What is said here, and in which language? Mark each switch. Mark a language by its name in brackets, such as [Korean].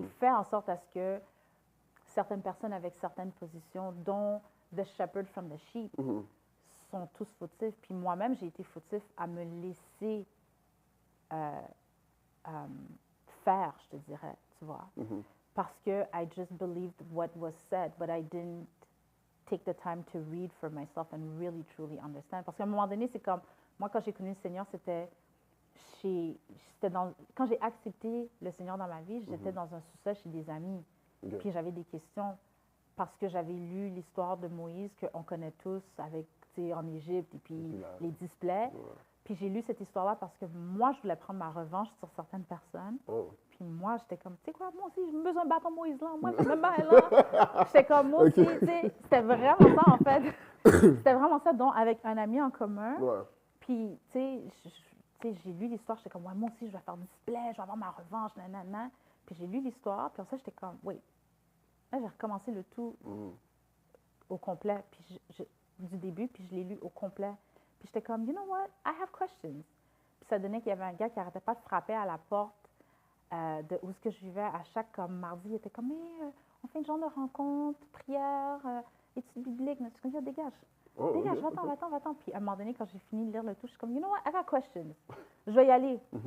[French] Qui fait en sorte à ce que certaines personnes avec certaines positions, dont [English] the shepherd from the sheep, [French] sont tous fautifs. Puis moi-même, j'ai été fautif à me laisser faire, je te dirais, tu vois. Parce que [English] I just believed what was said, but I didn't take the time to read for myself and really, truly understand. [French] Parce qu'à un moment donné, c'est comme, moi, quand j'ai connu le Seigneur, quand j'ai accepté le Seigneur dans ma vie, j'étais dans un sous-sol chez des amis. Puis j'avais des questions parce que j'avais lu l'histoire de Moïse qu'on connaît tous avec, tu sais, en Égypte et puis les displays. Puis j'ai lu cette histoire-là parce que moi, je voulais prendre ma revanche sur certaines personnes. Puis moi, j'étais comme, tu sais quoi, moi aussi, j'ai besoin de battre Moïse là. Moi, je me bats là. J'étais comme, moi aussi, tu sais, c'était vraiment ça en fait. C'était vraiment ça, donc avec un ami en commun. Puis, tu sais, j'ai lu l'histoire, j'étais comme, ouais, moi aussi, je vais faire display, je vais avoir ma revanche, nanana. Puis j'ai lu l'histoire, puis en ça, j'étais comme, oui. Là, j'ai recommencé le tout au complet, puis du début, puis je l'ai lu au complet. Puis j'étais comme, [English] you know what, I have questions. [French] Puis ça donnait qu'il y avait un gars qui n'arrêtait pas de frapper à la porte de où ce que je vivais à chaque comme mardi. Il était comme, mais on fait une genre de rencontre, prière, études bibliques. Je suis comme, yo, dégage. Dégage, va-t'en. Puis à un moment donné, quand j'ai fini de lire le tout, je suis comme, [English] you know what, I got questions. [French] Je vais y aller.